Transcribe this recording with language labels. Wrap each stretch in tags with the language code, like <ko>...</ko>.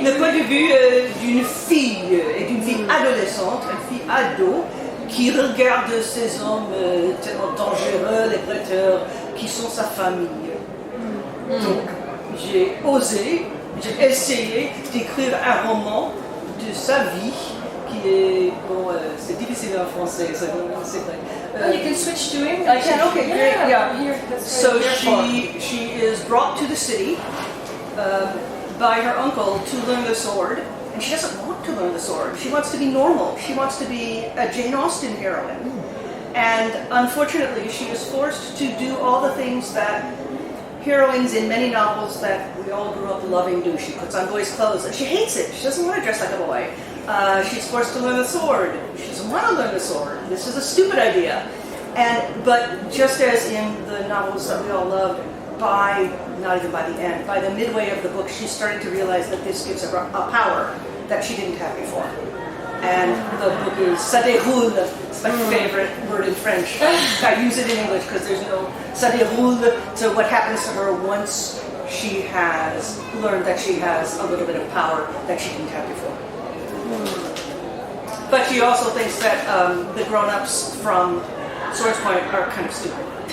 <fr>Le point de vue d'une fille, et d'une fille adolescente, une fille ado, qui regarde ces hommes tellement dangereux, les prêteurs, qui sont sa famille. Donc, j'ai essayé d'écrire un roman de sa vie, qui est, bon, c'est difficile en français, c'est vrai.</fr> <en>You can switch to English. I can, okay, great, yeah. Here, that's So very she is brought to the city by her uncle to learn the sword, and she doesn't want to learn the sword. She wants to be normal. She wants to be a Jane Austen heroine. And unfortunately, she is forced to do all the things that heroines in many novels that we all grew up loving do. She puts on boys' clothes, and she hates it. She doesn't want to dress like a boy. She's forced to learn the sword. She doesn't want to learn the sword. This is a stupid idea. But just as in the novels that we all loved, not even by the end, by the midway of the book, she's starting to realize that this gives her a power that she didn't have before. And the book is</en> <fr>ça déroule.</fr> <en>It's my favorite word in French. I use it in English because there's no</en> <fr>ça déroule</fr> <en>to what happens to her once she has learned that she has a little bit of power that she didn't have before. But she also thinks that the grown-ups from Swords Point are kind of stupid.</en>